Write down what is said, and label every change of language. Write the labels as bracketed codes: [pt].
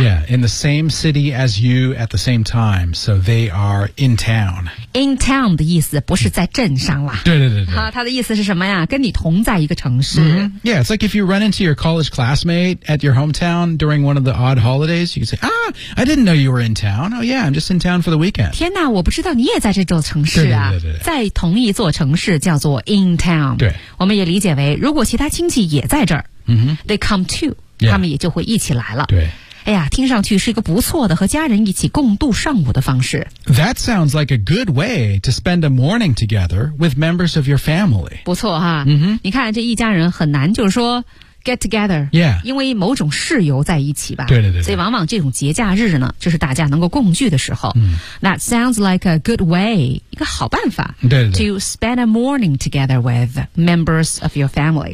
[en] Yeah, in the same city as you at the same time So they are in town [zh] In town 的意思不是在镇上了对对对对他的意思是什么呀跟你同在一个城市、 [en] Yeah, it's like if you run into your college classmate At your hometown during one of the odd holidays You say, ah, I didn't know you were in town Oh yeah, I'm just in town for the weekend [zh] 天哪我不知道你也在这座城市啊对对对对在同一座城市叫做 in town 对我们也理解为如果其他亲戚也在这儿、 [en] They come too Yeah. [zh] 他们也就会一起来了。对，哎呀，听上去是一个不错的和家人一起共度上午的方式。 [en] That sounds like a good way to spend a morning together with members of your family. [zh] 不错哈、 [en] mm-hmm. [zh] 你看这一家人很难就是说 get together. [en] Yeah. [zh] 因为某种事由在一起吧。对对 对, 对。所以往往这种节假日呢就是大家能够共聚的时候。 [en] That sounds like a good way, [zh] 一个好办法。对对对。 [en] To spend a morning together with members of your family.